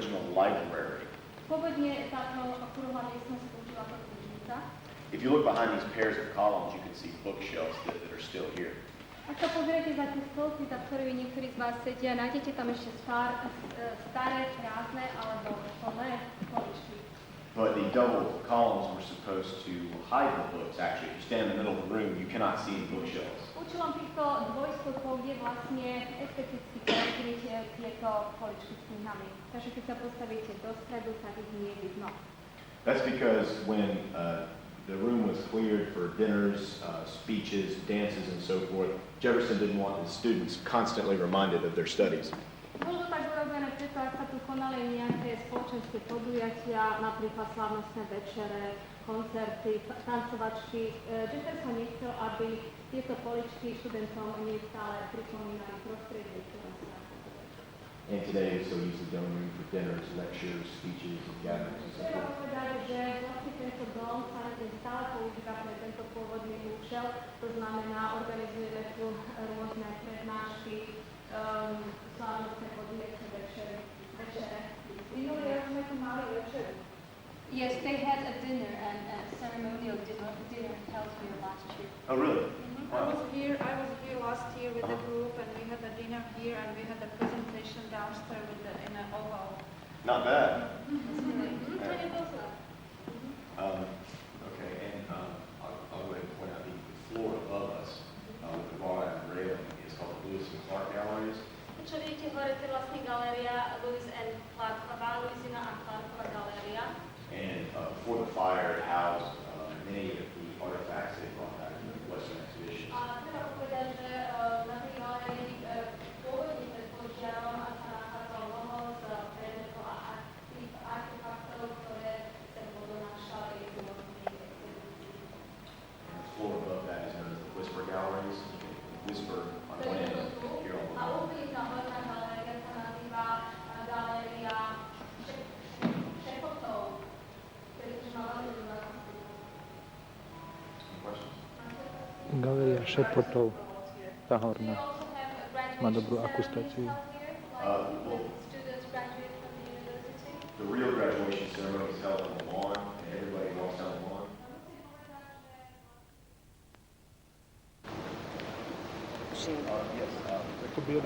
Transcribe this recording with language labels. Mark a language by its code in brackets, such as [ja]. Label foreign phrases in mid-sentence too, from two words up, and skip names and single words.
[en] library. [sk] Pôvodne táto okrúhla miestnosť slúžila ako knižnica. [en] If you look behind these pairs of columns, you can see bookshelves that are still here. [sk] Ak sa pozriete za tie stolky, za ktorými niektorí z vás sedia, nájdete tam ešte staré, prázdne alebo plné poličky. [en] But the double columns were supposed to hide the books. Actually, if you stand in the middle of the room, you cannot see any bookshelves. [sk] Účelom týchto dvojstolkov je vlastne esteticky prekryť tieto poličky s knihami. Takže keď sa postavíte do stredu, tak ich nie je vidno. [en] That's because when the room was cleared for dinners, speeches, dances, and so forth, Jefferson didn't want his students constantly reminded of their studies. [sk] Bolo tak urobené preto, ak sa tu konali nejaké spoločenské podujatia, napríklad slávnostné večere, koncerty, tancovačky. Jefferson nechcel, aby tieto poličky študentom neustále pripomínali prostredie, ktoré sa. [en] And today it's so used to dome room for dinners, lectures, speeches, and gatherings, and so [sk] Treba [en] forth. [sk] povedať, že vlastne tento dom sa stále používa pre tento pôvodný účel, to znamená, organizujeme tu rôzne prednášky, slávnostné podujatia, večere. Minulý rok sme tu mali večeru. [en] Yes, they had a dinner and a ceremonial dinner held here last year. Oh, really? I was here last year with the group, and we had a dinner here, and we had a presentation downstairs in an oval. Not bad. Mm-hmm. Okay, and I'll go ahead and point out the floor above us with the wrought iron railing is called the Lewis and Clark Galleries. [sk] Čo vidíte hore, to je vlastne galéria Lewis and Clarková, Louisina a Clarková galéria. [en] And before the fire, it housed many of the artifacts they brought back from the Western exhibition. [sk] A treba povedať, že na tej galérii pôvodne pred požiarom sa nachádzalo mnoho z predmetov a artefaktov, ktoré sa podonášali z rôznych expedícií. [en] And the floor above that is known as the Whisper Galleries. Whisper on one end, here on the [sk] A [en] wall. [sk] úplne tá horná galéria sa nazýva galéria šepotov, ktorý už má veľmi dobrú akustiku. [en] Any questions? [sk] Galeria šepotov, tá horná, má dobrú akustáciu. [en] Well, the real graduation ceremony is held on the lawn, and everybody walks down the lawn. Yes, [sk] To biely